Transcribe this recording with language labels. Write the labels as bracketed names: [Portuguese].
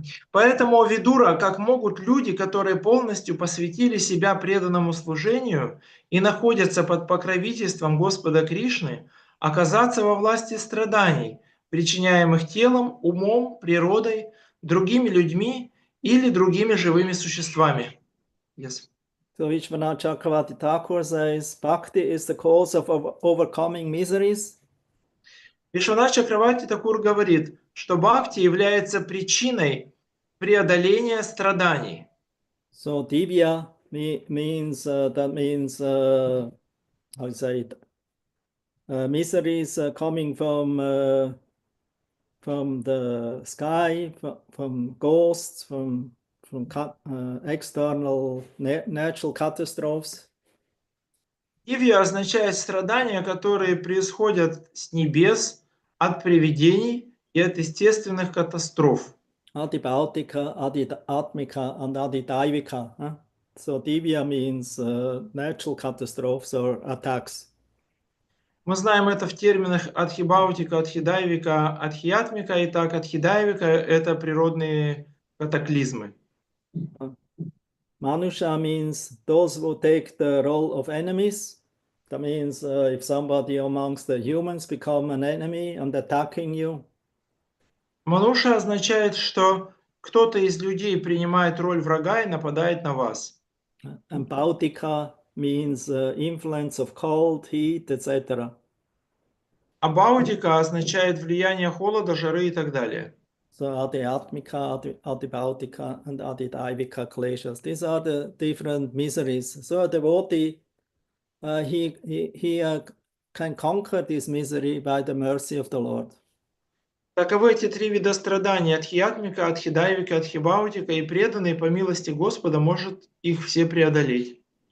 [Russian] Поэтому, Видура, как могут люди, которые полностью посвятили себя преданному служению и находятся под покровительством Господа Кришны, оказаться во власти страданий, причиняемых телом, умом, природой, другими людьми или другими живыми существами? [English] Yes. So Vishwanath Chakravarti Thakur says, Bhakti is the cause of overcoming miseries. [Russian] Вишванат Чакраварти Такур говорит, что бхакти является причиной преодоления страданий. [English] So divya means how you say it? Miseries coming from the sky, from ghosts, from external natural catastrophes. [Russian] Дивья означает страдания, которые происходят с небес, от привидений и от естественных катастроф. [English] Adibhautika, Adiatmika, and Adidaivika. Huh? So divya means natural catastrophes or attacks. [Russian] Мы знаем это в терминах адхибаутика, адхидайвика, адхиатмика. Итак, адхидайвика – это природные катаклизмы. [English] Manusha means those who take the role of enemies. That means if somebody amongst the humans become an enemy and attacking you. [Russian] Мануша означает, что кто-то из людей принимает роль врага и нападает на вас. [English] And Bhautika means influence of cold, heat, etc. [Russian] А баудика означает влияние холода, жары и так далее. [English] So Adhyatmika, Adhibhautika, and Adhidaivika kleshas. These are the different miseries. So a devotee, he can conquer this misery by the mercy of the Lord. [Russian] Таковы эти три вида страданий: адхиатмика, адхидайвика, адхибаутика, и преданный по милости Господа может их все преодолеть.